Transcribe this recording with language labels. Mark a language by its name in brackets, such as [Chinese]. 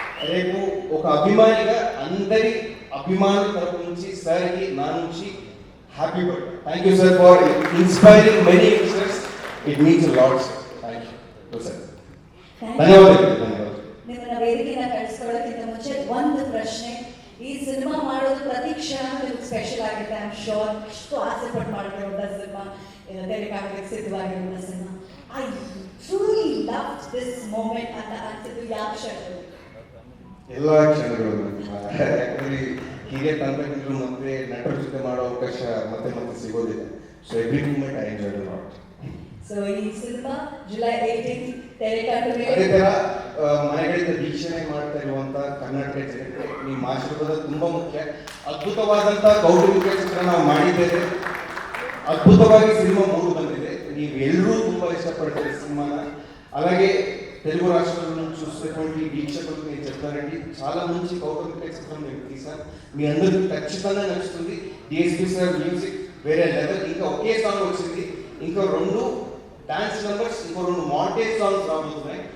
[Telugu] రేపు ఒక అభిమానిగా అందరి అభిమానుల తరపు నుంచి సార్కి నా నుంచి [English] Happy birthday. Thank you sir for inspiring many youngsters. It means a lot sir. Thank you sir. [Kannada] ಧನ್ಯವಾದಗಳು. ನಿಮ್ಮನ್ನ ವೇದಿಕೆನ ಕಳಿಸ್ಕೊಳ್ಳೋಕ್ಕಿಂತ ಮುಂಚೆ ಒಂದು ಪ್ರಶ್ನೆ. ಈ ಸಿನಿಮಾ ಮಾಡೋದು ಪ್ರತಿ ಕ್ಷಣ ನಿಮ್ಗೆ ಸ್ಪೆಷಲ್ ಆಗುತ್ತೆ. [English] I am sure [Kannada] ಇಷ್ಟು ಆಸೆ ಪಟ್ಟು ಮಾಡಿರುವಂಥ cinema, ತೆರೆಕಾಗಲಿಕ್ಕೆ ಸಿದ್ಧವಾಗಿರುವಂಥ cinema. [English] I truly love this moment [Kannada] ಅಂತ ಅನ್ಸಿದ್ದು ಯಾವ ಕ್ಷಣಗಳು? ಎಲ್ಲ ಕ್ಷಣಗಳು. ಯಾಕಂದ್ರೆ ಹೀಗೆ ತಂತ್ರಜ್ಞರು ಮತ್ತೆ ನಟರ ಜೊತೆ ಮಾಡೋ ಅವಕಾಶ ಮತ್ತೆ ಮತ್ತೆ ಸಿಗೋದಿಲ್ಲ. [English] So every moment I enjoyed a lot. [Kannada] So ಈ ಸಿನಿಮಾ ಜುಲೈ 18 ತೆರೆ ಕಂಡು ಅದೇ ತರ ಮನೆಗಳಿಂದ ವೀಕ್ಷಣೆ ಮಾಡ್ತಾ ಇರುವಂತ ಕರ್ನಾಟಕ ಜನತೆ ನಿಮ್ಮ ಆಶೀರ್ವಾದ ತುಂಬಾ ಮುಖ್ಯ. ಅದ್ಭುತವಾದಂತ ಕೌಟುಂಬಿಕ ಚಿತ್ರ ನಾವು ಮಾಡಿದ್ದೇವೆ. ಅದ್ಭುತವಾಗಿ ಸಿನಿಮಾ ಮೂರು ಬಂದಿದೆ. ನೀವು ಎಲ್ಲರೂ ತುಂಬಾ [Telugu] ఇష్టపడతారు సినిమాನ. అలాగే తెలుగు రాష్ట్రాల నుంచి చూసేటువంటి వీక్షకులకు నేను చెప్తానండి, చాలా మంచి కౌటుంబిక చిత్రం మేము తీసాం. మీ అందరికీ ఖచ్చితంగా నచ్చుతుంది. డిఎస్పీ సార్ మ్యూజిక్ వేరే లెవెల్. ఇంకా ఒకే సాంగ్ వచ్చింది, ఇంకా 2 డాన్స్ నంబర్స్, ఇంకో 2 మాంటేజ్ సాంగ్స్ రాబోతున్నాయి.